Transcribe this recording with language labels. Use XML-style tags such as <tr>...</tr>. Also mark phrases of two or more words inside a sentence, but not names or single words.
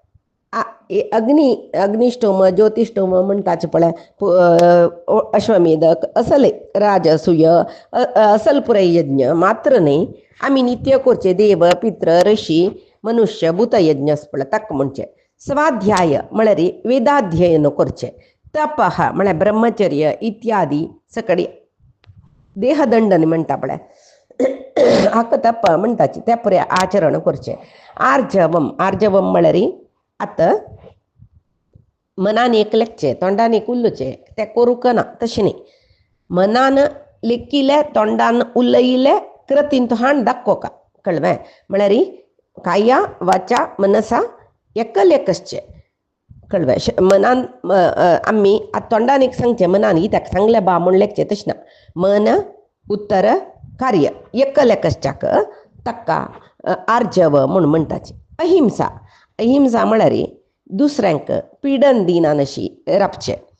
<kok>अग्निष्टोम ज्योतिष्टोम म्हणटाचे पळय अश्वमेधक असले राजसूय असल पुरे यज्ञ मात्र न्ही आमी नित्य करचे देव पित्र ऋषी मनुष्य भूत यज्ञ पळय ताका म्हणचे स्वाध्याय म्हळ्यार वेदाध्ययन करचे तपः म्हळ्यार ब्रह्मचर्य इत्यादी सकडी देहदंडने म्हणटा पळय हाका तप्प म्हणटाची त्या परे आचरण करचें. आर्जवम म्हळ्यार आतां मनान एक लेखचें तोंडान एक उल्लुचें तें करूंक ना तशें न्ही. मनान लेखिल्लें तोंडान उलयिल्लें कृतीन तो हाण दाखोवका कळ्ळें. म्हळ्यार</kok> <sa>काया वाचा मनसा</sa> <kok>एकलेकसचें कळ्ळें. मनान आमी तोंडान एक सांगचें मनान कित्याक सांगलें बा म्हूण लेखचें तशें ना. मन उत्तर कार्य एकलेकसच्याक ताका आर्जव म्हूण म्हणटाची. अहिंसा म्हळ्यार दुसऱ्यांक पिडन दिना अशी रावचें.</kok>